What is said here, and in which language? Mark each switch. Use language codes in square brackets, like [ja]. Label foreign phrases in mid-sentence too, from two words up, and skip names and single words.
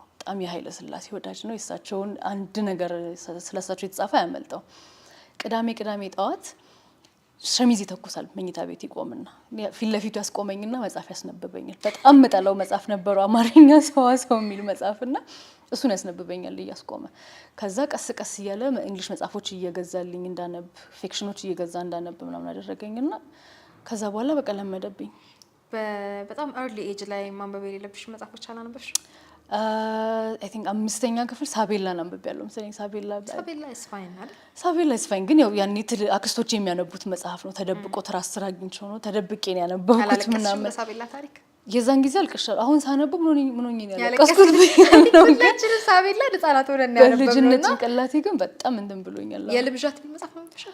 [am] በጣም የኃይለ ሥላሴ ወዳጅ ነው የሳቸውን አንድ ነገር ስለሳቸው የተጻፈ ያመልጠው ቅዳሜ ጠዋት ሸሚዝ ይተኩሳል መኝታ ቤት ይቆምና ፊት ለፊቱ ያስቆመኝና መጽሐፍ ያስነብበኛል በጣም መጣለው መጽሐፍ ነበረው አማርኛ ሰዋሰው የሚል መጽሐፍና እሱን ያስነብበኛል እያስቆመ ከዛ ቀስ እያለ እንግሊሽ መጽሐፎች እየገዛልኝ እንዳነብ ፊክሽኖች እየገዛ እንዳነብ ምናምን አደረገኝና ከዛ በኋላ በቃ ለመደብኝ በጣም [en] early age [am] ላይ ማንበብ የሌለብሽ መጽሐፎች አላነበብሽ [en] I think [am] አምስተኛ ክፍል ሳቤላ አንብቤያለሁ መሰለኝ ሳቤላ [en] is fine አይደል [am] ሳቤላ [en] is fine [am] ግን ያው ያኔ አክስቶች የሚያነቡት መጽሐፍ ነው ተደብቆ ትራስ ስራ አግኝቼው ነው ተደብቄ ነው ያነበብኩት ምናምን ሳቤላ ታሪክ የዛን ጊዜ አልቀሻለሁ አሁን ሳነብ ምን ሆኜ ነው ያለቀስኩት ነው ሁላችን ሳቤላ ህጻናት ሆነን ያነበብነው በልጅነት ጭንቅላቴ ግን በጣም እንትን ብሎኛል የልብዣት መጽሐፍ ነው ተሻለ